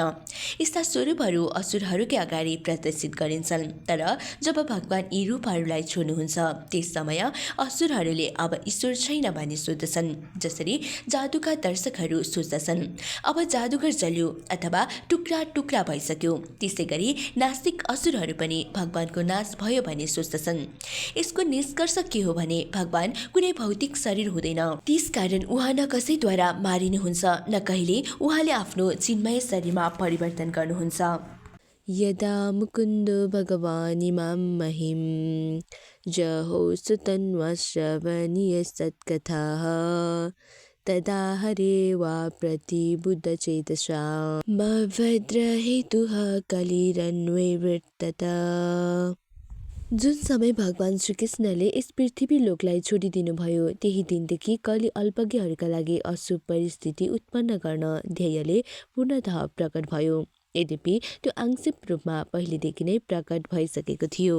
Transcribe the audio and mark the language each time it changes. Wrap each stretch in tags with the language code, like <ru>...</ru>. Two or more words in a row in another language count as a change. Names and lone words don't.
<ne>यस्ता स्वरूपहरू असुरहरूकै अगाडि प्रदर्शित गरिन्छन्, तर जब भगवान यी रूपहरूलाई छोड्नुहुन्छ, त्यस समय असुरहरूले अब ईश्वर छैन भनी सोच्दछन्, जसरी जादुका दर्शकहरू सोच्दछन् अब जादुगर जल्यो अथवा टुक्रा टुक्रा भइसक्यो। त्यसै गरी नास्तिक असुरहरू पनि भगवानको नाश भयो भनी सोच्दछन्। यसको निष्कर्ष के हो भने भगवान कुनै भौतिक शरीर हुँदैन, त्यसकारण उहाँ न कसैद्वारा मारिनुहुन्छ, न कहिले उहाँले आफ्नो चिन्मय शरीरमा परिवर्तन गर्नुहुन्छ।</ne> <sa>यदा मुकुन्दो भगवान् इमां महिं जहो सुतन्वश्रवणीय सत्कथाः तदा हरे वा प्रतिबुद्धचेतसा भद्रहेतुः कलिरन्वैवर्तत।</sa> <ne>जुन समय भगवान श्रीकृष्णले यस पृथ्वी लोकलाई छोडिदिनु भयो, त्यही दिनदेखि कलि अल्पज्ञहरूका लागि अशुभ परिस्थिति उत्पन्न गर्न ध्येयले पूर्णतः प्रकट भयो। यद्यपि त्यो आंशिक रूपमा पहिलेदेखि नै प्रकट भइसकेको थियो।</ne>